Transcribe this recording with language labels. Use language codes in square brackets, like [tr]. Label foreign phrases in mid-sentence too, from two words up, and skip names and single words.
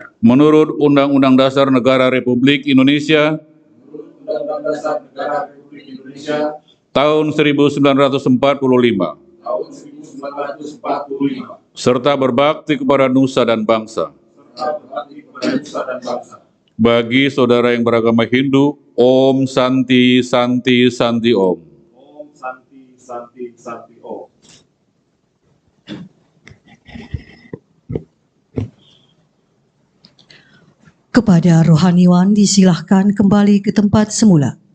[id] menurut Undang-Undang Dasar Negara Republik Indonesia menurut Undang-Undang Dasar Negara Republik Indonesia tahun 1945 tahun 1945 serta berbakti kepada nusa dan bangsa. serta berbakti kepada nusa dan bangsa. Bagi saudara yang beragama Hindu, [sa] Om Santi Santi Santi Om. Om Santi Santi Santi Om. [id] Kepada rohaniwan disilahkan kembali ke tempat semula.